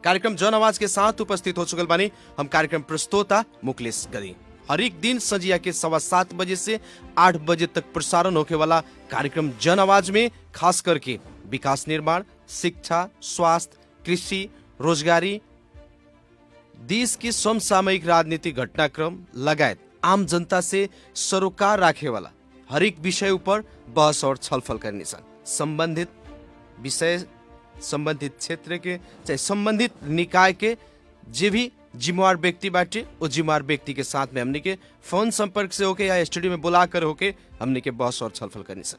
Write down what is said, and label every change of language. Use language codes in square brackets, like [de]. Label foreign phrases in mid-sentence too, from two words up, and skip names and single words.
[bho] कार्यक्रम जन आवाज के साथ उपस्थित हो चुकल बानी हम कार्यक्रम प्रस्तोता मुकलेश गरी। हर एक दिन संजिया के 7:15 बजे से 8 बजे तक प्रसारण होके वाला कार्यक्रम जन आवाज में खास करके विकास निर्माण, शिक्षा, स्वास्थ्य, कृषि, रोजगारी, देश के समसामयिक राजनीतिक घटनाक्रम लगायत आम जनता से सरोकार राखे वाला हरेक विषय ऊपर बहस और छलफल करने सन। संबंधित विषय, संबंधित क्षेत्र के चाहे संबंधित निकाय के जे भी जिम्मेवार व्यक्ति बाटे वो जिम्मेवार व्यक्ति के साथ में हमने के फोन संपर्क से होके या स्टूडियो में बुला कर होके हमने के बहस और छलफल करने सन।